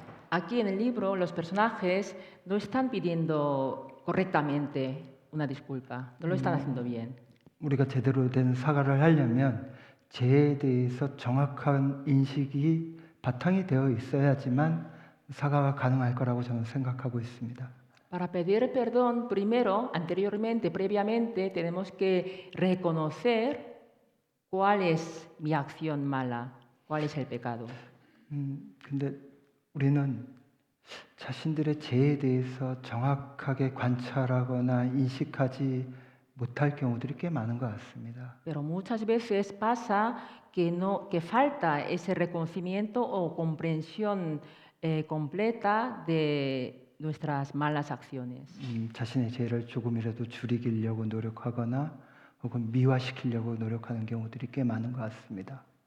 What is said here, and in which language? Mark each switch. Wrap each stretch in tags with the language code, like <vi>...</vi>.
<es>Aquí en el libro los personajes no están pidiendo correctamente una disculpa, no lo están haciendo bien.</es> <ko>우리가 제대로 된 사과를 하려면 죄에 대해서 정확한 인식이 바탕이 되어 있어야지만 사과가 가능할 거라고 저는 생각하고 있습니다.</ko> <es>Para pedir perdón, primero, anteriormente, previamente, tenemos que reconocer cuál es mi acción mala, cuál es el pecado.</es> <ko>근데 우리는 자신들의 죄에 대해서 정확하게 관찰하거나 인식하지 못할 경우들이 꽤 많은 것 같습니다.</ko> <es>Pero muchas veces pasa que falta ese reconocimiento o comprensión completa de nuestras malas acciones.</es> <ko>자신의 죄를 조금이라도 줄이려고 노력하거나 혹은 미화시키려고 노력하는 경우들이 꽤 많은 것 같습니다.</ko>